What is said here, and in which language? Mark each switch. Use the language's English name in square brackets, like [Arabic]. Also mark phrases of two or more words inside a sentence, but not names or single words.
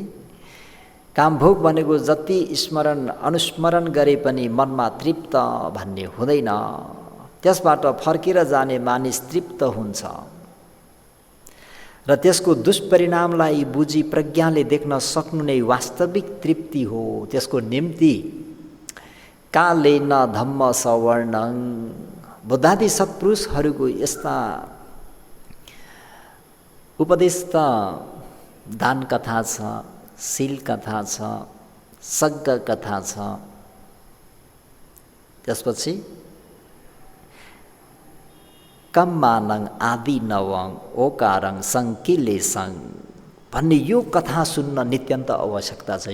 [Nepali] कामभोग भनेको जति स्मरण अनुस्मरण गरे पनि मनमा तृप्त भन्ने हुँदैन, त्यसबाट फर्केर जाने मानिस तृप्त हुन्छ र त्यसको दुष्परिणामलाई बुझी प्रज्ञाले देख्न सक्नु नै वास्तविक तृप्ति हो। त्यसको निम्ति [Pali] कालेन धम्म सवर्णं, [Nepali] बुद्धादि सत्पुरुषहरूको यस्ता उपदेश त दान कथा छ, शील कथा छ, सग्ग कथा छ, त्यसपछि [Pali] कम्मानं आदि नवं ओकारं सङ्किलेसं [Nepali] भन्ने यो कथा सुन्न नित्यन्त आवश्यकता छ।